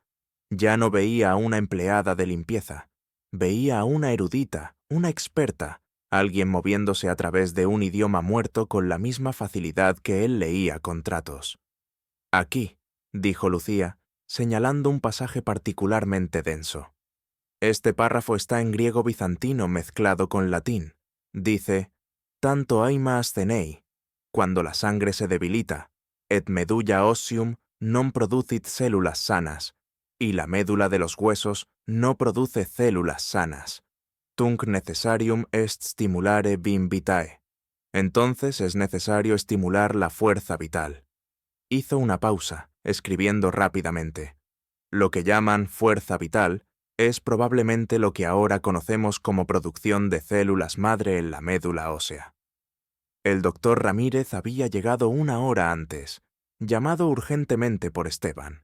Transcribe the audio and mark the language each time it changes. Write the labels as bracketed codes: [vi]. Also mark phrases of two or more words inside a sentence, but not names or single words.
[es] Ya no veía a una empleada de limpieza, veía a una erudita, una experta, alguien moviéndose a través de un idioma muerto con la misma facilidad que él leía contratos. Aquí, dijo Lucía, señalando un pasaje particularmente denso. Este párrafo está en griego bizantino mezclado con latín. Dice, [el] tanto aima ascenei, [es] cuando la sangre se debilita, [la] et medulla ossium non producit [es] células sanas, y la médula de los huesos no produce células sanas. [la] Tunc necessarium est stimulare vim vitae. [es] Entonces es necesario estimular la fuerza vital. Hizo una pausa, escribiendo rápidamente. Lo que llaman fuerza vital es probablemente lo que ahora conocemos como producción de células madre en la médula ósea. El doctor Ramírez había llegado 1 hora antes, llamado urgentemente por Esteban.